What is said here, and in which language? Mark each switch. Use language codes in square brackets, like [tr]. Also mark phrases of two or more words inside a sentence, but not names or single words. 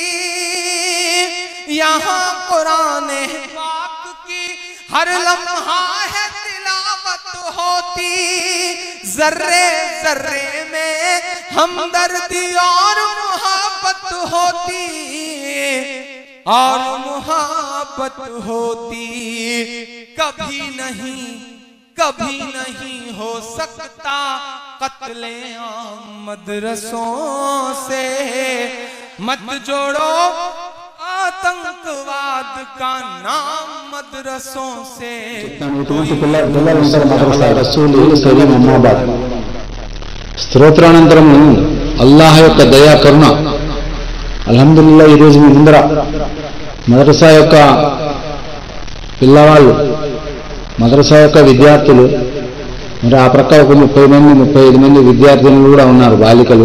[ur] یہاں قرآن پاک کی ہر لمحہ ہے تلاوت ہوتی، ذرے ذرے میں ہمدردی اور محبت ہوتی، اور محبت ہوتی، کبھی نہیں ہو سکتا قتل عام مدرسوں سے، مت جوڑو آتنکواد کا نام مدرسوں سے. [te] స్తోత్రానంతరము అల్లాహ్ యొక్క దయా కరుణ. అల్హమ్దులిల్లాహ్ ఈరోజు మీ ముందర మదరసా యొక్క పిల్లవాళ్ళు, మదరసా యొక్క విద్యార్థులు, మరి ఆ ప్రక్క ఒక 35 మంది విద్యార్థినులు కూడా ఉన్నారు, బాలికలు.